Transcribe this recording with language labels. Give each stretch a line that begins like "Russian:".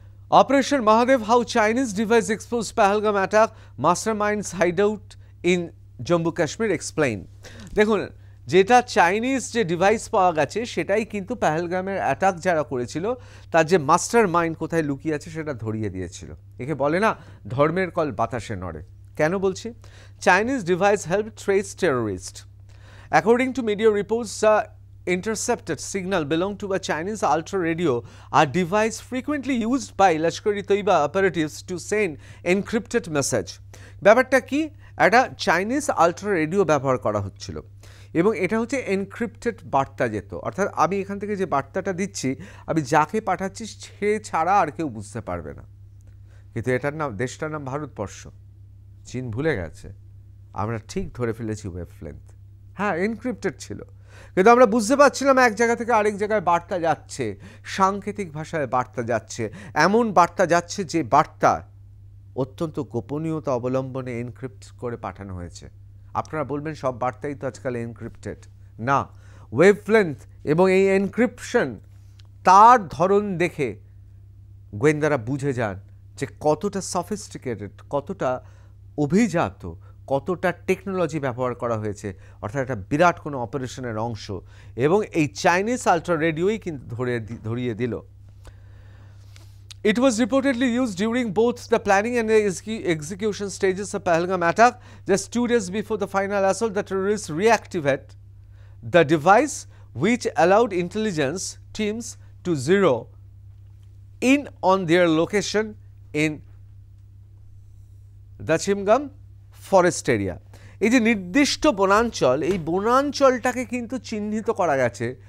English: Operation Mahadev, how Chinese device exposed Pahalgam attack, masterminds hideout in Jammu Kashmir, explain.
Bangla: দেখুন, যেটা Chinese যে device পাওয়া গেছে সেটাই কিন্তু পেহেলগামের অ্যাটাক যারা করেছিল তার যে মাস্টার মাইন্ড কোথায় লুকিয়ে আছে সেটা ধরিয়ে দিয়েছিল। একে বলে না ধর্মের কল বাতাসে নড়ে। কেন বলছি?
English: Chinese device helped trace terrorists. According to media reports, the intercepted signal belonged to a Chinese ultra radio, a device frequently used by Lashkar-e-Taiba operatives to send encrypted message.
Bangla: ব্যাপারটা কি? একটা চাইনিজ আলট্রা রেডিও ব্যবহার করা হচ্ছিল এবং এটা হচ্ছে encrypted বার্তা যেত, অর্থাৎ আমি এখান থেকে যে বার্তাটা দিচ্ছি আমি যাকে পাঠাচ্ছি সে ছাড়া আর কেউ বুঝতে পারবে না। কিন্তু এটার নাম, দেশটার নাম ভারতবর্ষ। চীন ভুলে গেছে, আমরা ঠিক ধরে ফেলেছি ওয়েভলেন্থ। হ্যাঁ, এনক্রিপ্টেড ছিল, কিন্তু আমরা বুঝতে পারছিলাম এক জায়গা থেকে আরেক জায়গায় বার্তা যাচ্ছে, সাংকেতিক ভাষায় বার্তা যাচ্ছে, এমন বার্তা যাচ্ছে যে বার্তা অত্যন্ত গোপনীয়তা অবলম্বনে এনক্রিপ্ট করে পাঠানো হয়েছে। আপনারা বলবেন সব বার্তাই তো আজকাল এনক্রিপ্টেড। না, ওয়েভলেন্থ এবং এই এনক্রিপশন তার ধরন দেখে গোয়েন্দারা বুঝে যান যে কতটা সফিস্টিকেটেড, কতটা অভিজাত, কতটা টেকনোলজি ব্যবহার করা হয়েছে, অর্থাৎ একটা বিরাট কোনো অপারেশনের অংশ। এবং এই চাইনিজ আলট্রা রেডিওই কিন্তু ধরিয়ে দিল।
English: It was reportedly used during both the planning and the execution stages of Pahalgam attack. Just 2 days before the final assault, the terrorists reactivate the device, which allowed intelligence teams to zero in on their location in the Chimgam forest area.
Bangla: এই যে নির্দিষ্ট বনাঞ্চল, এই বনাঞ্চলটাকে কিন্তু চিহ্নিত করা গেছে।